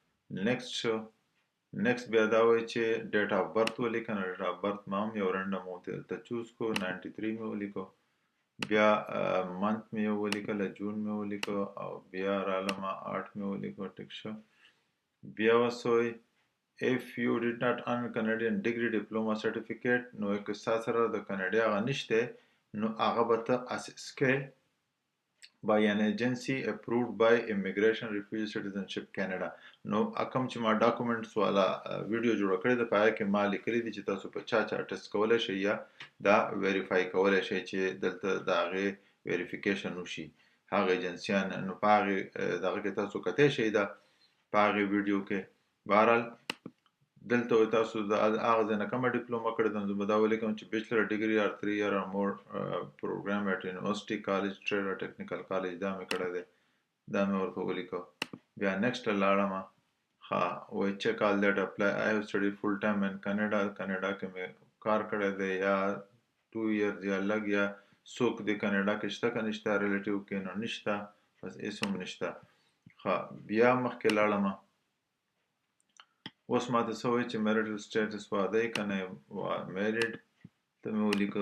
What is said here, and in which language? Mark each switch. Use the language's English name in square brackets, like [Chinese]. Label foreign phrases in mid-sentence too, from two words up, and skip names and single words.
[Pashto] نیکسټ بیا دا وایي چې [English] date of birth [Pashto] ولیکه. نو [English] date of birth [Pashto] ما هم یو رنډم ورته دلته چوز کو 93 مې ولیکو. بیا منث مې یو ولیکله جون مې ولیکو او بیا رالمه 8 مې ولیکو. ټیک شو. بیا وسوی [English] if you did not earn Canadian degree diploma certificate [Pashto] نو که ستا سره د کاناډا هغه نشته نو هغه به ته اسس کې [English] by an agency approved by Immigration Refugee Citizenship Canada. [Pashto] نو کوم چې ما ډاکومنټس والا ویډیو جوړ کړی د پای کې ما لیکلي دي چې تاسو په چا ټیسټ کولای شئ یا دا ویریفای کولای شئ چې دلته د هغې ویریفیکیشن وشي هغه ایجنسیان. نو په هغې دغه کې تاسو کتی شئ دا په هغې ویډیو کې. بهرحال دلته تاسو د هغه ځای نه کومه ډیپلوما کړې ده نو زه به دا ولیکم چې [English] bachelor degree or 3 year or more program at university college trade or technical college [Pashto] دا مې کړی دی. دا مې ورته ولیکو. بیا نیکسټ ته لاړم. ها وایي [English] check all that apply I have studied full time in Canada. [Pashto] کاناډا کې مې کار کړی دی یا 2 years یا لږ یا څوک د کاناډا کې شته که نشته ریلیټیو کې نو نشته بس هېڅ هم نشته. ښه بیا مخکې لاړم. اوس ماته څه وایي چې [English] marital status [Pashto] واده یې که نه یې میریډ ته مې ولیکه.